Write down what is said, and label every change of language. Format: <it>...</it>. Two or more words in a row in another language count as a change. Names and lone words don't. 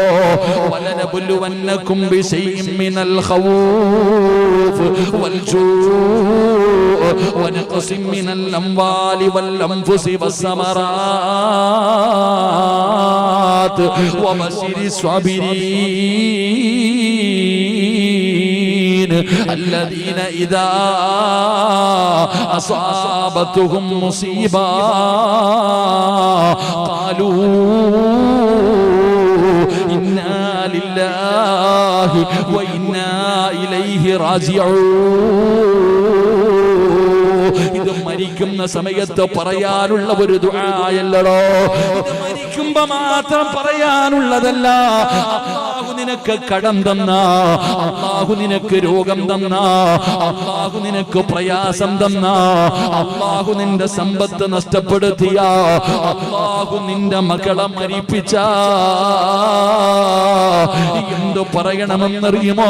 <ar>ولنبلونكم بشيء من الخوف والجوع ونقص من الأموال والأنفس والثمرات وبشر الصابرين. الذين إذا أصابتهم مصيبة قالوا إنا لله وإنا إليه راجعون.</ar> <ml>ഇത് മരിക്കുന്ന സമയത്ത് പറയാനുള്ള ഒരു ദുആയല്ലടോ, ഇത് മരിക്കുമ്പോ മാത്രം പറയാനുള്ളതല്ല. അല്ലാഹു നിനക്ക് കടം തന്ന, അല്ലാഹു നിനക്ക് രോഗം തന്ന, അല്ലാഹു നിനക്ക് പ്രയാസം തന്ന, അല്ലാഹു നിന്റെ സമ്പത്ത് നഷ്ടപ്പെടുത്തിയ, അല്ലാഹു നിന്റെ മക്കളെ മരിപ്പിച്ച, എന്തു പറയണമെന്നറിയുമോ?</ml>